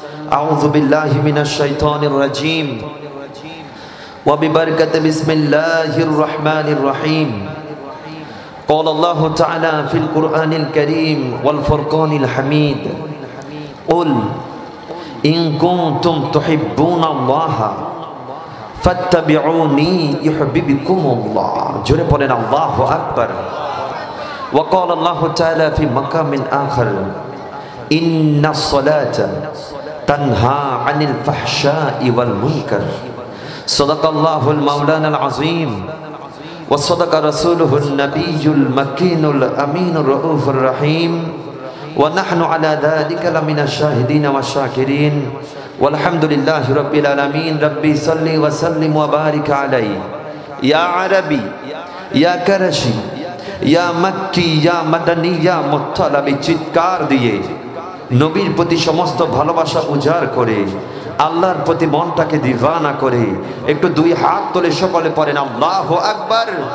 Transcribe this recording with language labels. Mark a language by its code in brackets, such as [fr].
[ar] আউযু বিল্লাহি মিনাশ শাইতানির রাজীম ওয়া বিবারাকাতি বিসমিল্লাহির রহমানির রহিম। قال الله تعالى في القرآن الكريم والفرقان الحميد قل إن كنتم تحبون الله فاتبعوني يحببكم الله. [bn] جوري بولين [ar] الله أكبر. وقال الله تعالى في مقام آخر إن الصلاة تنهى عن الفحشاء والمنكر. صدق الله المولانا العظيم وصدق رسوله النبي المكين الأمين الرؤوف الرحيم ونحن على ذلك لمن الشاهدين والشاكرين والحمد لله رب العالمين. ربي صل وسلم وبارك عليه يا عربي يا كرشي يا مكي يا مدني يا مطلبي [bn] চিৎকার দিয়ে নবীর প্রতি সমস্ত ভালোবাসা উজাড় করে আল্লাহর প্রতি মনটাকে দিওয়ানা করে একটু দুই হাত তুলে সকলে পড়েন আল্লাহু আকবার।